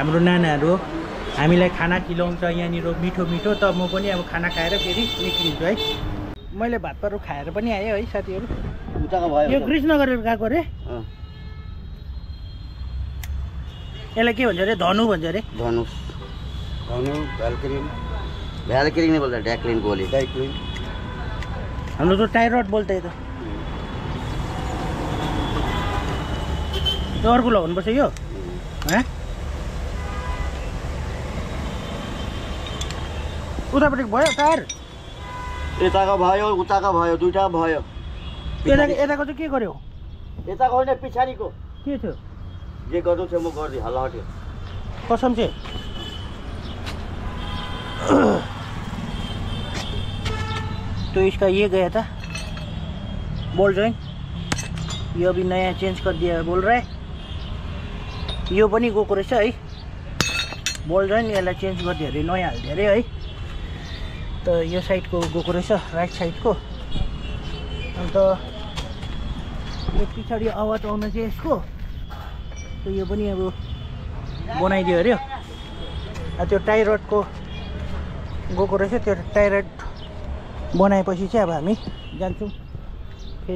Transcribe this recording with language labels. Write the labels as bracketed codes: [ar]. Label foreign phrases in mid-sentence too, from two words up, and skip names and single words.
[ne] हाम्रो नानाहरू हामीलाई खाना खिलाउँछ यहाँनिर मिठो मिठो, त म पनि अब खाना खाएर फेरि निक्लिन्छु है। मैले भातहरू खाएर पनि आएँ है साथीहरू। उताको भयो यो कृष्णनगर गएको अरे, अँ, यसलाई के भन्छ अरे? धनु भन्छ अरे। [hi] धनुष, धनु, भ्यालक्रिन, भ्यालक्रिन नहीं बोलता, डेकलिन गोली। डेकलिन हम लोग तो [en] tire rod [hi] बोलते हैं। [ne] तो अर्को लगाउनुपर्छ यो, है? उतापट्टि भयो टायर? यताको भयो, उताको भयो, दुईटा भयो। यताको चाहिँ के गर्यो? यताको होइन, पछाडिको के थियो? जे गर्नु थियो म गरिदिएँ, हल्ला हट्यो। [hi] कसम से तो इसका ये गया था [en] ball joint, [hi] ये अभी नया चेंज कर दिया बोल रहा है। [ne] यो पनि गएको रहेछ है, [en] ball joint [ne] यसलाई चेन्ज गरिदियो अरे, नयाँ हालिदियो अरे है। त यो साइडको गएको रहेछ, [en] right side. [ne] अन्त यो पछाडि आवाज आउन चाहिँ यसको, तो यो पनि अब बनाइदियो अरे। त्यो [en] tire rod [ne] गएको रहेछ, त्यो [en] tire rod [ne] बनाएपछि चाहिँ अब हामी जान्छौँ फेरि।